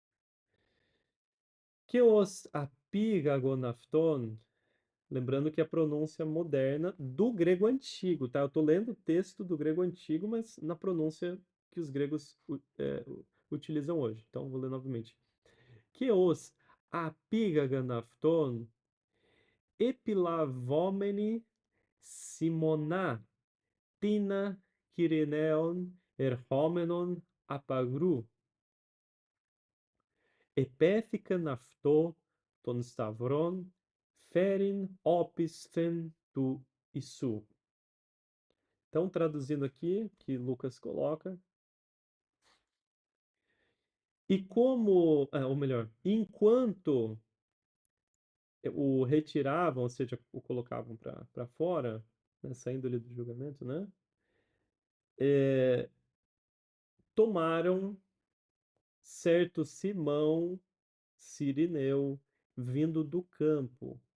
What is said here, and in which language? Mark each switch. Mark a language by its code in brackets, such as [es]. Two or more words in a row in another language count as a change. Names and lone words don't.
[pt] Que os apigagonafton, lembrando que é a pronúncia moderna do grego antigo, tá? Eu tô lendo o texto do grego antigo, mas na pronúncia que os gregos utilizam hoje. Então, vou ler novamente. [el] Ως απήγαγον αυτόν επιλαβόμενοι Σίμωνά τινα Κυρηναίον ερχόμενον απ' αγρού. Επέθηκαν αυτό των σταυρών, φέρειν όπισθεν του Ιησού. [pt] Então, traduzindo aqui, que Lucas coloca, e como, ou melhor, enquanto o retiravam, ou seja, o colocavam para fora, né, saindo ali do julgamento, né, é, tomaram certo Simão Cirineu vindo do campo.